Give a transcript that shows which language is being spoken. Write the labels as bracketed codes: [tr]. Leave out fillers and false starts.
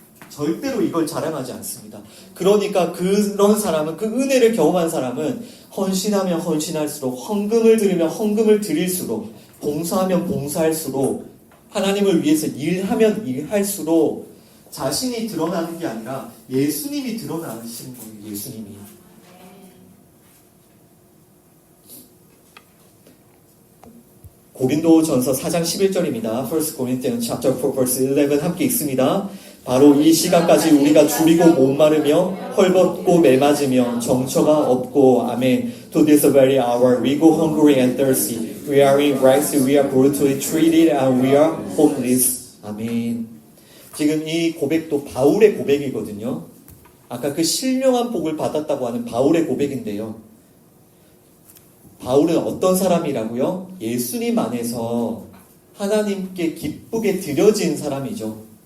[ko] 절대로 이걸 자랑하지 않습니다. 그러니까 그런 사람은, 그 은혜를 경험한 사람은 헌신하면 헌신할수록, 헌금을 드리면 헌금을 드릴수록, 봉사하면 봉사할수록, 하나님을 위해서 일하면 일할수록 자신이 드러나는 게 아니라 예수님이 드러나시는 거예요. 예수님이. 고린도전서 4장 11절입니다. [en] 1 Corinthians chapter 4 verse 11 [ko] 함께 읽습니다. 바로 이 시간까지 우리가 줄이고 목마르며 헐벗고 매맞으며 정처가 없고, 아멘. [en] To this very hour we go hungry and thirsty. We are in rags, we are brutally treated, and we are homeless. [ko] 아멘. 지금 이 고백도 바울의 고백이거든요. 아까 그 신령한 복을 받았다고 하는 바울의 고백인데요. 바울은 어떤 사람이라고요? 예수님 안에서 하나님께 기쁘게 드려진 사람이죠.